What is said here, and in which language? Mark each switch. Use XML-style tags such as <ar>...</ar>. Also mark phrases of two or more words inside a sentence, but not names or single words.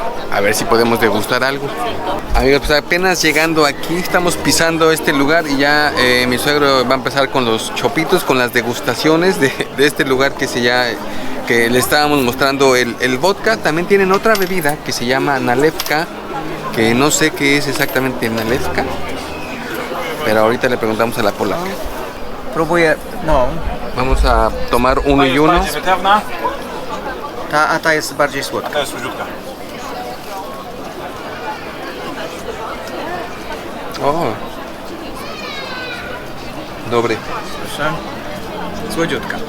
<es>A ver si podemos degustar algo. Amigos, pues apenas llegando aquí, estamos pisando este lugar y ya mi suegro va a empezar con los chopitos, con las degustaciones de este lugar que le estábamos mostrando el vodka. También tienen otra bebida que se llama nalewka, que no sé qué es exactamente nalewka, pero ahorita le preguntamos a la polaca.</es> <pl>Próbuję, no.</pl> <es>Vamos a tomar uno y uno.</es> <pl>A ta jest bardziej słodka. To jest słodziutka. O, dobry. Proszę. Słodziutka.</pl>